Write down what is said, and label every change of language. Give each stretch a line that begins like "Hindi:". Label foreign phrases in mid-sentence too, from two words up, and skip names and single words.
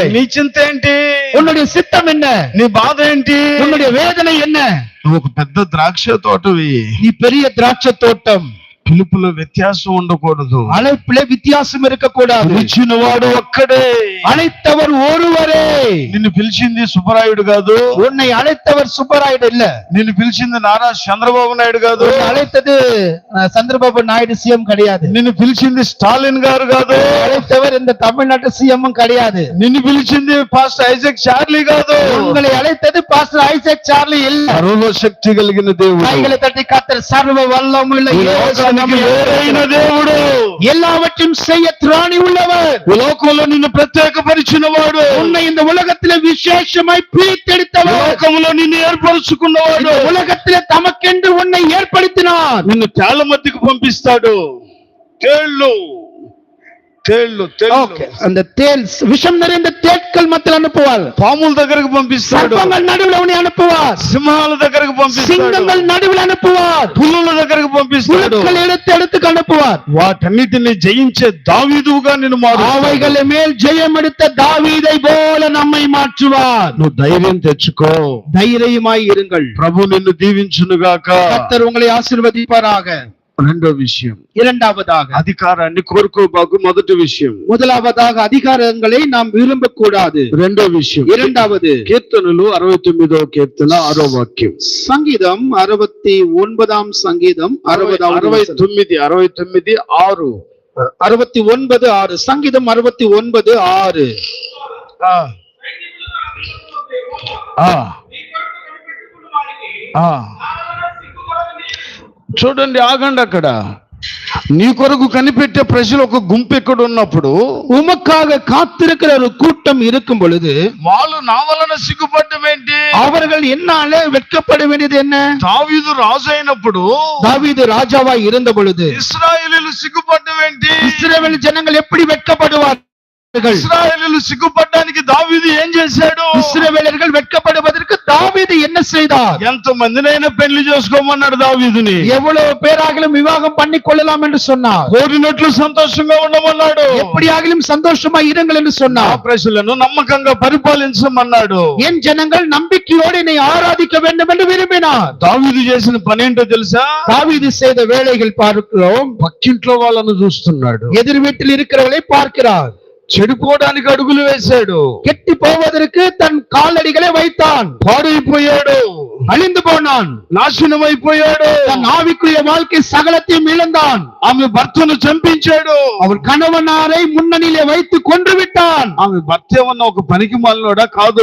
Telugu: నీ చింత ఏంటి?
Tamil: உன்னுடைய சித்தம் என்ன?
Telugu: నీ బాధ ఏంటి?
Tamil: உன்னுடைய வேதனை என்ன?
Telugu: నువ్వు ఒక పెద్ద ద్రాక్ష తోటవి.
Tamil: நீ பெரிய திராட்சை தோட்டம்.
Telugu: పిలుపులో వ్యత్యాసం ఉండకూడదు.
Tamil: அழைப்பிலே வித்தியாசம் இருக்கக்கூடாது.
Telugu: పిలిచిన వాడు ఒక్కడే.
Tamil: அழைத்தவர் ஒருவரே.
Telugu: నిన్ను పిలిచింది సుబ్బరాయుడు కాదు.
Tamil: உன்னை அழைத்தவர் சுப்பராயுடு இல்ல.
Telugu: నిన్ను పిలిచింది నారా చంద్రబాబు నాయుడు కాదు.
Tamil: உன்னை அழைத்தது சந்திரபாபு நாயுடு சிஎம் கிடையாது.
Telugu: నిన్ను పిలిచింది స్టాలిన్ గారు కాదు.
Tamil: அழைத்தவர் இந்த தமிழ்நாட்டு சிஎம் கிடையாது.
Telugu: నిన్ను పిలిచింది పాస్టర్ ఐజక్ చార్లీ కాదు.
Tamil: உங்களை அழைத்தது பாஸ்டர் ஐசக் சார்லி இல்ல.
Telugu: సర్వశక్తి కలిగిన దేవుడు,
Tamil: கைகளை தட்டி கர்த்தர் சர்வ வல்லமையுள்ள இயேசு நம்மை
Telugu: వేరైన దేవుడు,
Tamil: எல்லாவற்றையும் செய்ய திராணி உள்ளவர்.
Telugu: ఈ లోకంలో నిన్ను ప్రత్యేకపరిచిన వాడు,
Tamil: உன்னை இந்த உலகத்திலே விசேஷமாய் பிரித்தெடுத்தவர்.
Telugu: లోకంలో నిన్ను ఏర్పరచుకున్నవాడు,
Tamil: இந்த உலகத்திலே தமக்கென்று உன்னை ஏற்படுத்தினார்.
Telugu: నిన్ను తేళ్ల మధ్యకు పంపిస్తాడు. తేళ్లు తేళ్లు
Tamil: ஓகே, அந்த தேள் விஷம் நிறைந்த தேட்கள் மத்தியில் அனுப்புவார்.
Telugu: పాముల దగ్గరకు పంపిస్తాడు.
Tamil: சர்ப்பங்கள் நடுவில் உன்னை அனுப்புவார்.
Telugu: సింహాల దగ్గరకు పంపిస్తాడు.
Tamil: சிங்கங்கள் நடுவில் அனுப்புவார்.
Telugu: పులుల దగ్గరకు పంపిస్తాడు.
Tamil: புழுக்கள் எடுத்து அனுப்புவார்.
Telugu: వాటన్నిటిని జయించే దావీదుగా నిన్ను మారుస్తాడు.
Tamil: அவைகளை மேல் ஜெயம் எடுத்த தாவீதை போல நம்மை மாற்றுவார்.
Telugu: నువ్వు ధైర్యం తెచ్చుకో.
Tamil: தைரியமாய் இருங்கள்.
Telugu: ప్రభు నిన్ను దీవించునుగాక.
Tamil: கர்த்தர் உங்களை ஆசீர்வதிப்பாராக.
Telugu: రెండో విషయం,
Tamil: இரண்டாவதாக,
Telugu: అధికారాన్ని కోరుకోబాకు. మొదటి విషయం.
Tamil: முதலாவதாக அதிகாரங்களை நாம் விரும்பக்கூடாது.
Telugu: రెండో విషయం,
Tamil: இரண்டாவது,
Telugu: కీర్తనలు 69వ కీర్తన 6వ వాక్యం.
Tamil: சங்கீதம் 69 சங்கீதம் 69 6. 69:6. சங்கீதம் 69:6. ఆ, ఆ, ఆ.
Telugu: చూడండి, ఆగండి అక్కడ. నీ కొరకు కనిపెట్టే ప్రజలు ఒక గుంపు ఎక్కడ ఉన్నప్పుడు,
Tamil: உமக்காக காத்திருக்கிற ஒரு கூட்டம் இருக்கும் பொழுது
Telugu: వాళ్ళు నా వలన సిగ్గుపడ్డం ఏంటి?
Tamil: அவர்கள் என்னாலே வெட்கப்பட வேண்டியது என்ன?
Telugu: దావీదు రాజు అయినప్పుడు
Tamil: தாவீது ராஜாவாய் இருந்த பொழுது
Telugu: ఇశ్రాయేలీయులు సిగ్గుపడ్డం ఏంటి?
Tamil: இஸ்ரவேல் ஜனங்கள் எப்படி வெட்கப்படுவார்கள்?
Telugu: ఇశ్రాయేలీయులు సిగ్గుపడ్డానికి దావీదు ఏం చేశాడు?
Tamil: இஸ்ரவேலர்கள் வெட்கப்படுவதற்கு தாவீது என்ன செய்தார்?
Telugu: ఎంత మందినైనా పెళ్లి చేసుకోమన్నాడు దావీదుని.
Tamil: எவ்வளவு பேராகிலும் விவாகம் பண்ணி கொள்ளலாம் என்று சொன்னார்.
Telugu: కోరినట్లు సంతోషంగా ఉండమన్నాడు.
Tamil: எப்படியாகிலும் சந்தோஷமா இருங்கள் என்று
Telugu: నా
Tamil: சொன்னார்.
Telugu: ప్రజలను నమ్మకంగా పరిపాలించమన్నాడు.
Tamil: என் ஜனங்கள் நம்பிக்கையோடு என்னை ஆராதிக்க வேண்டும் என்று விரும்பினார்.
Telugu: దావీదు చేసిన పనేంటో తెలుసా?
Tamil: தாவீது செய்த வேலைகள் பார்க்கிறோம்.
Telugu: పక్కింట్లో వాళ్ళను చూస్తున్నాడు.
Tamil: எதிர் வீட்டில் இருக்கிறவர்களை பார்க்கிறார்.
Telugu: చెడిపోవడానికి అడుగులు వేశాడు.
Tamil: கெட்டி போவதற்கு தன் காலடிகளை வைத்தான்.
Telugu: పాడైపోయాడు,
Tamil: அழிந்து போனான்.
Telugu: నాశనం అయిపోయాడు.
Tamil: தன் ஆவிக்குரிய வாழ்க்கை சகலத்தையும் இழந்தான்.
Telugu: ఆమె భర్తను చంపించాడు.
Tamil: அவர் கணவனாரை முன்னணியிலே வைத்து கொன்று விட்டான்.
Telugu: ఆమె భర్త ఏమన్నా ఒక పనికి మాలినోడా? కాదు.